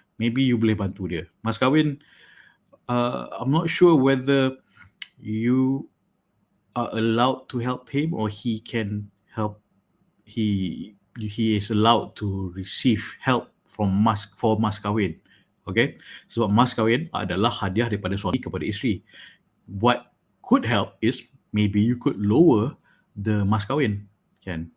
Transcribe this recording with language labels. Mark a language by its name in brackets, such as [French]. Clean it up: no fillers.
[English] maybe you [Malay] boleh bantu dia. [English] Mas kahwin, I'm not sure whether you are allowed to help him or he can help. He is allowed to receive help from mas kahwin. [Malay] Okay, sebab mas kahwin adalah hadiah daripada suami kepada isteri. [English] What could help is maybe you could lower the mas kahwin, kan?